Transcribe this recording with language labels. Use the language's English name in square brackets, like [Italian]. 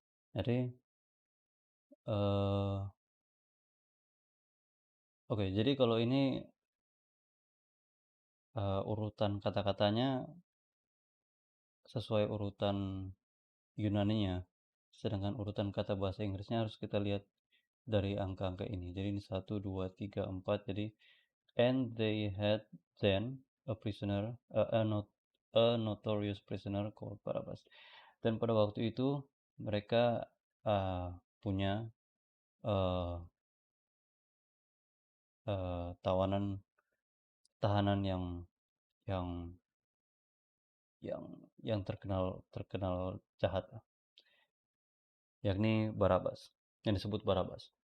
[Indonesian] Jadi oke, jadi kalau ini urutan kata-katanya sesuai urutan Yunaninya, sedangkan urutan kata bahasa Inggrisnya harus kita lihat dari angka-angka ini. Jadi ini 1, 2, 3, 4. [English] Jadi and they had then a prisoner, a notorious prisoner called Barabbas. [Indonesian] Dan pada waktu itu mereka punya uh, tahanan yang yang yang terkenal jahat, yakni Barabas, yang disebut Barabas.